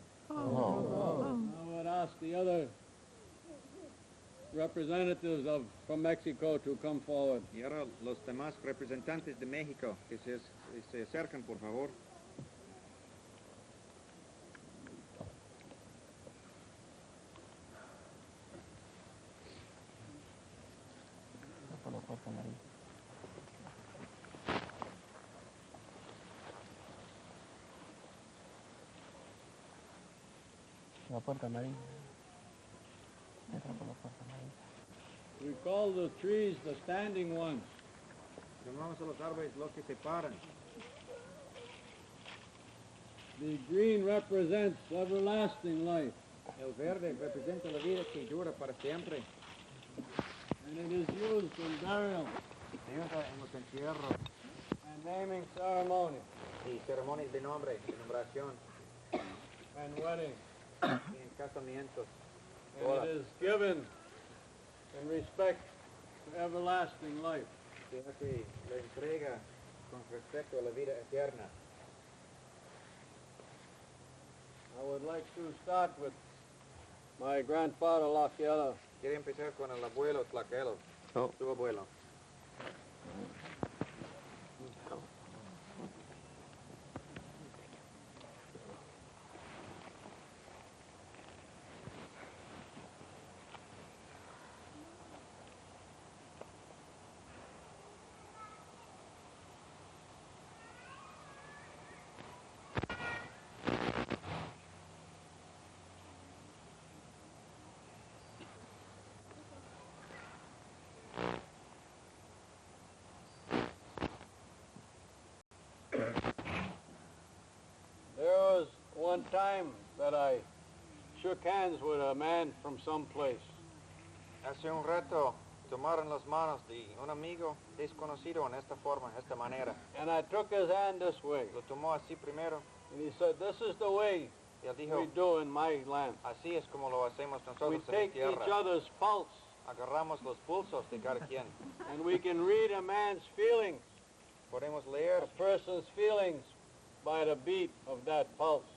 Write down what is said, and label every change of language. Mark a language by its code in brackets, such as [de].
[en] I would ask the other representatives from Mexico to come forward. [es] Y ahora los demás representantes de México que se acercan, por favor. Por la puerta amarilla. La puerta amarilla. Entra por la puerta amarilla. [en] We call the trees the standing ones. [es] Llamamos a los árboles los que se paran. [en] The green represents everlasting life, [es] El verde representa la vida que dura para siempre. [en] and it is used in burial [es] Se usa en los entierros [en] and naming ceremony [es] y ceremonias de nombre, de nombración, [en] and wedding. [es] y en casamientos. [en] And it is given in respect to everlasting life. [es] Se hace la entrega con respecto a la vida eterna. [en] I would like to start with my grandfather, Laciela. [es] Quiere empezar con el abuelo Tlaquelo, Oh. su abuelo. [en] one time that I shook hands with a man from someplace. [es] Hace un rato tomaron las manos de un amigo desconocido en esta forma, esta manera. [en] And I took his hand this way. [es] Lo tomó así primero [en] And he said, this is the way [es] y él dijo, [en] we do in my land. [es] así es como lo hacemos [en] We [es] nosotros en mi [en] take [es] tierra. [en] each other's pulse, [es] Agarramos los pulsos de cada quien. [en] and we can read a man's feelings, [es] Podemos leer [en] a person's feelings, by the beat of that pulse.